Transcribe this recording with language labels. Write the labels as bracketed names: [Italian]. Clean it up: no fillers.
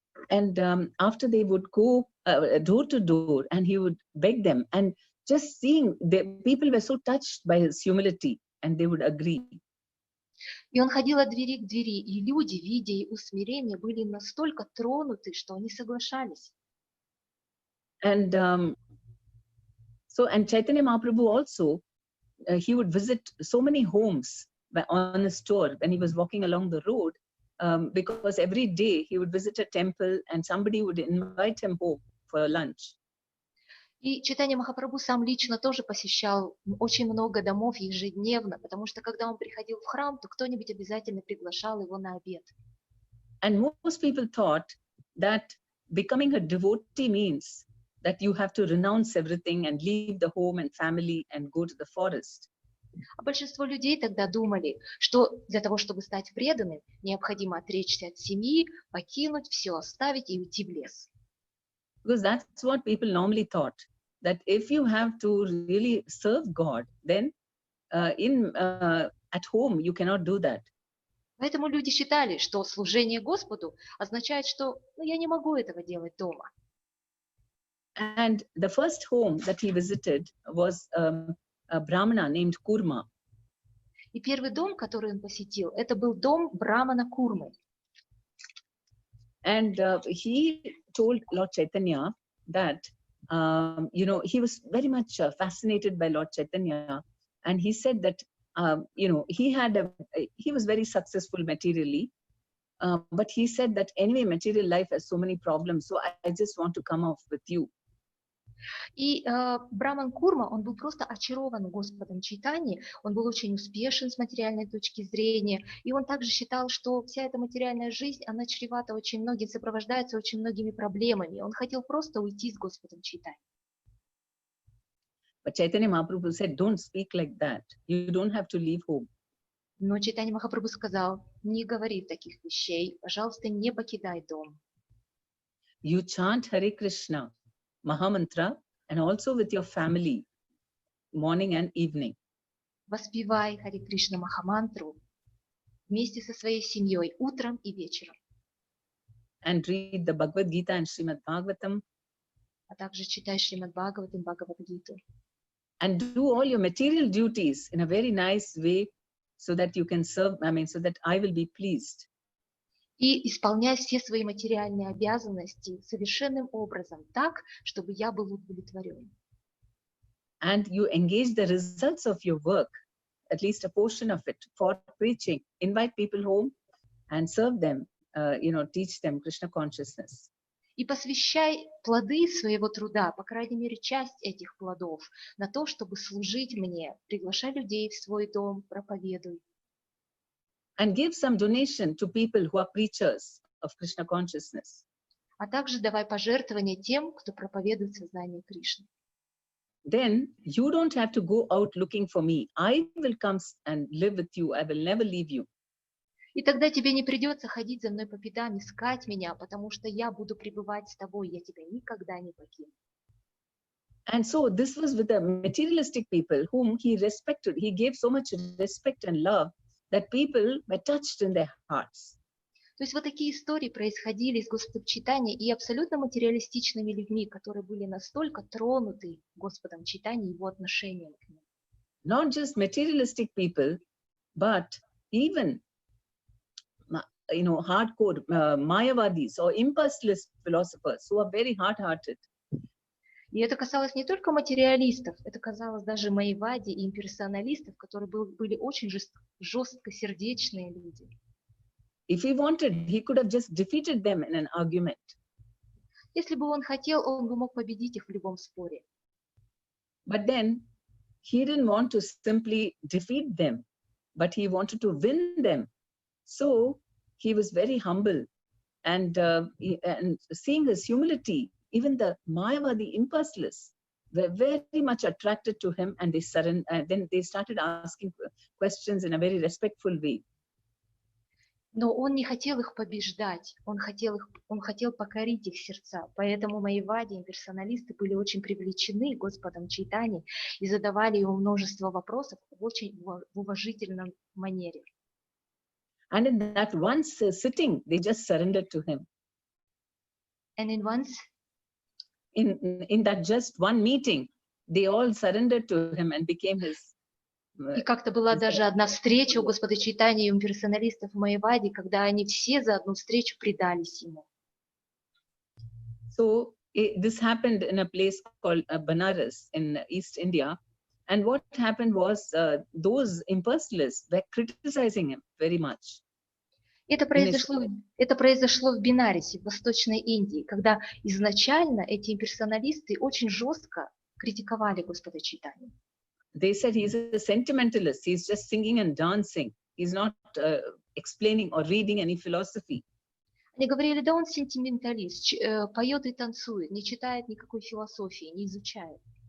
[English] And after they would go door to door, and he would beg them, and just seeing the people were so touched by his humility, and they would agree. [Russian] И он ходил от двери к двери, и люди, видя его смирение, были настолько тронуты, что они соглашались. [English] And and Chaitanya Mahaprabhu also, he would visit so many homes on his tour when he was walking along the road, because every day he would visit a temple and somebody would invite him home for lunch. [Russian] И Чайтанья Махапрабху сам лично тоже посещал очень много домов ежедневно, потому что когда он приходил в храм, то кто-нибудь обязательно приглашал его на обед. [English] And most people thought that becoming a devotee means that you have to renounce everything and leave the home and family and go to the forest. [Russian] А большинство людей тогда думали, что для того, чтобы стать преданным, необходимо отречься от семьи, покинуть все, оставить и уйти в лес. [English] Because that's what people normally thought, that if you have to really serve God, then at home you cannot do that. [Russian] Поэтому люди считали, что служение Господу означает, что я не могу этого делать дома. [English] And the first home that he visited was a Brahmana named Kurma. [Russian] И первый дом, который он посетил, это был дом Брамана Курмы. [English] And he told Lord Chaitanya that, he was very much fascinated by Lord Chaitanya. And he said that, he was very successful materially. But he said that anyway, material life has so many problems. So I just want to come off with you. [Russian] И Браман Курма, он был просто очарован Господом Чайтаньи, он был очень успешен с материальной точки зрения, и он также считал, что вся эта материальная жизнь, она чревата очень многим, сопровождается очень многими проблемами. Он хотел просто уйти с Господом Чайтаньей. [English] But Chaitanya Mahaprabhu said, don't speak like that. You don't have to leave home. [Russian] Но Чайтанья Махапрабху сказал, не говори таких вещей, пожалуйста, не покидай дом. [English] You chant Hare Krishna Mahamantra, and also with your family, morning and evening. [Russian] Воспевай Харе Кришна Махамантру вместе со своей семьей утром и вечером. [English] And read the Bhagavad Gita and Srimad Bhagavatam. [Russian] А также читай Шримад Бхагаватам, Бхагавад-гиту. [English] And do all your material duties in a very nice way so that you can serve, so that I will be pleased. [Russian] И исполняй все свои материальные обязанности совершенным образом, так, чтобы я был удовлетворен. [English] And you engage the results of your work, at least a portion of it, for preaching. Invite people home and serve them, teach them Krishna consciousness. [Russian] И посвящай плоды своего труда, по крайней мере, часть этих плодов, на то, чтобы служить мне. Приглашай людей в свой дом, проповедуй. [English] And give some donation to people who are preachers of Krishna consciousness. [Russian] А также давай пожертвования тем, кто проповедует сознание Кришны. [English] Then you don't have to go out looking for me. I will come and live with you. I will never leave you. [Russian] И тогда тебе не придется ходить за мной по пятам, искать меня, потому что я буду пребывать с тобой, я тебя никогда не покину. [English] And so this was with the materialistic people whom he respected. He gave so much respect and love that people were touched in their hearts. [Russian] То есть вот такие истории происходили с Господом Чайтаньей и абсолютно материалистичными людьми, которые были настолько тронуты Господом Чайтаньей и его отношением к ним. [English] Not just materialistic people, but even hardcore Mayavadis or impulseless philosophers who are very hard-hearted. [Russian] И это касалось не только материалистов, это касалось даже майявади и имперсоналистов, которые были очень жесткосердечные люди. [English] If he wanted, he could have just defeated them in an argument. [Russian] Если бы он хотел, он бы мог победить их в любом споре. [English] But then he didn't want to simply defeat them, but he wanted to win them. So he was very humble, and seeing his humility, even the Mayavadi impulseless were very much attracted to him, and then they started asking questions in a very respectful way. [Russian] Но он не хотел их побеждать, он хотел покорить их сердца. Поэтому майявади, имперсоналисты были очень привлечены Господом Чайтаньей и задавали ему множество вопросов в очень уважительном манере. [English] And in that one sitting, they just surrendered to him. And in that just one meeting, they all surrendered to him and became his. [Russian] И как-то была даже одна встреча у Господа Чайтаньи и имперсоналистов в майявади, когда они все за одну встречу предались ему. [English] So this happened in a place called Banaras in East India. And what happened was those impersonalists were criticizing him very much. [Russian] Это произошло в Бенарисе, в Восточной Индии, когда изначально эти имперсоналисты очень жестко критиковали Господа Чайтанью. [English] They said he's a sentimentalist. He's just singing and dancing. He's not explaining or reading any philosophy. [Russian] Они говорили, да он сентименталист, поет и танцует, не читает никакой философии, не изучает.